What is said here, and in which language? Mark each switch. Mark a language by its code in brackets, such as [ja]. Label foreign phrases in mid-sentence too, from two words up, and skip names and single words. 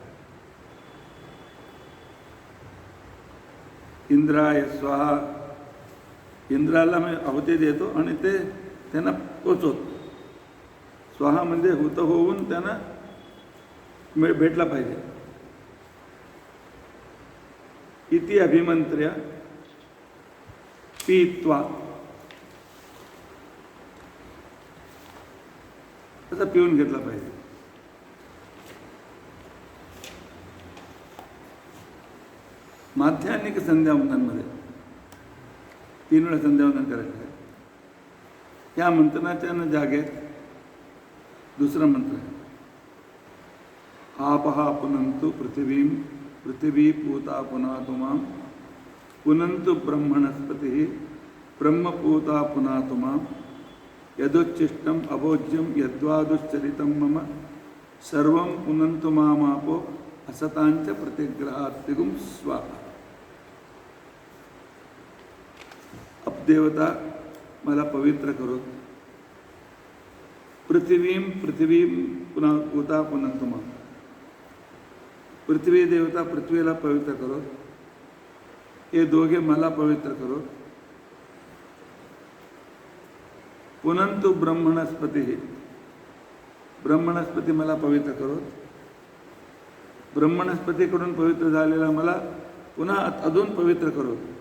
[sa] इंद्राय स्वाहा, [mr] इंद्राला मी आहुती देतो आणि ते त्यांना पोचवतो. स्वाहा म्हणजे हुत होऊन त्यांना भेटला पाहिजे. [sa] इति अभिमंत्र्य पीत्वा, [mr] त्याचा पिऊन घेतला पाहिजे. माध्यान्हिक संध्यावंदनमध्ये 3 वेळा संध्यावंदन करायचं आहे. या मंत्रणाच्या जागेत दुसरा मंत्र आहे. [sa] आपहा पुनंतु पृथिवीं, पृथिवी पूता पुनातु मां, पुनंतु ब्रह्मणस्पति, ब्रह्मपूता पुनातु मां, यदुच्चिष्टम अभोज्यम यद्वादुश्चरितं मम, सर्वं पुनंतु मामापो असतांच प्रतिग्रहात्तिगुं स्वाहा. [mr] अपदेवता मला पवित्र करो. [sa] पृथिवीं, पृथिवीं पुन्हा पूता पुनंतु मां, [mr] पृथ्वी देवता पृथ्वीला पवित्र करो. हे दोघे मला पवित्र करो. [sa] पुनंतु ब्रह्मणस्पती, [mr] ब्रह्मणस्पती मला पवित्र करो. ब्रह्मणस्पतीकडून पवित्र झालेला मला पुन्हा अजून पवित्र करो.